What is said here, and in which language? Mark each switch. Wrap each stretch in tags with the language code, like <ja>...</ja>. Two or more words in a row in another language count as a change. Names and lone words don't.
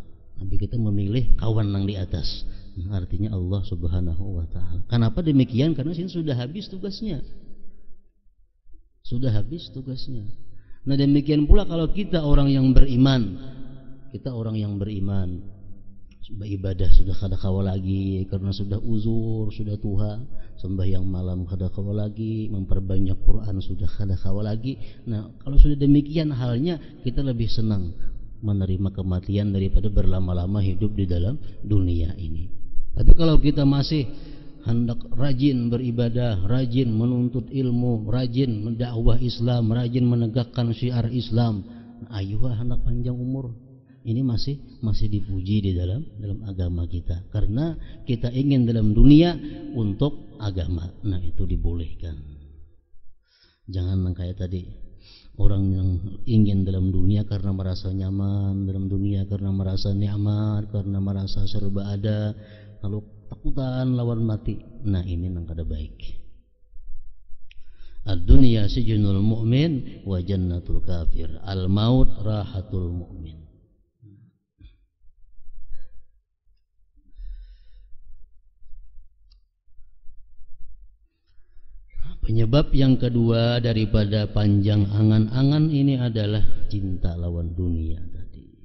<id>Nabi kita memilih kawan yang di atas. Nah, artinya</id> <ar>الله سبحانه وتعالى.</ar> <id>Kenapa demikian? Karena sini sudah habis tugasnya. Sudah habis tugasnya. Nah, demikian pula kalau kita orang yang beriman, beribadah sudah kada kawal lagi karena sudah uzur, sudah tua, sembahyang malam kada kawal lagi, memperbanyak Quran sudah kada kawal lagi. Nah, kalau sudah demikian halnya, kita lebih senang menerima kematian daripada berlama-lama hidup di dalam dunia ini. Tapi kalau kita masih hendak rajin beribadah, rajin menuntut ilmu, rajin mendakwah Islam, rajin menegakkan syiar Islam, ayuh hendak panjang umur. Ini masih dipuji di dalam agama kita, karena kita ingin dalam dunia untuk agama. Nah, itu dibolehkan. Jangan kayak tadi, orang yang ingin dalam dunia karena merasa nyaman dalam dunia, karena merasa nikmat, karena merasa serba ada, lalu takutan lawan mati. Nah, ini nang kada baik.</id> <ar>الدنيا سجن المؤمن وجنة الكافر. الموت راحة المؤمن.</ar> <id>Penyebab yang kedua daripada panjang angan-angan ini adalah cinta lawan dunia tadi.</id>